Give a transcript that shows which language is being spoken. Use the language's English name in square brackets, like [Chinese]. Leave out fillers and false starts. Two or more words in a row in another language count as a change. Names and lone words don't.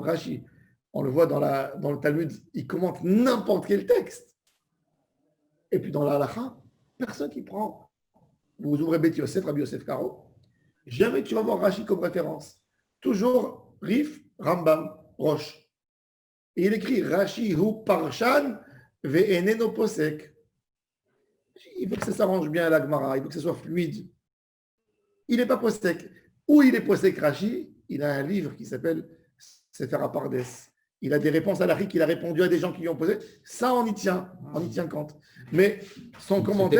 [French] Rashi, on le voit dans le Talmud, il commente n'importe quel texte. Et puis dans la halakha, personne qui prend. Vous ouvrez Beth Yosef, Rabbi Yosef Karo, jamais tu vas voir Rashi comme référence. Toujours Rif, Rambam, Roche. Et il écrit Rashi [Hebrew] הוא פרשן ואינו פוסק. [French] Il veut que ça s'arrange bien à la Gemara, il veut que ça soit fluide. Il n'est pas posek. Où il est posek Rashi, il a un livre qui s'appelle Sefer Apardes. Il a des réponses à la qu'il a répondu à des gens qui lui ont posé. Ça, on y tient compte. Mais son commentaire.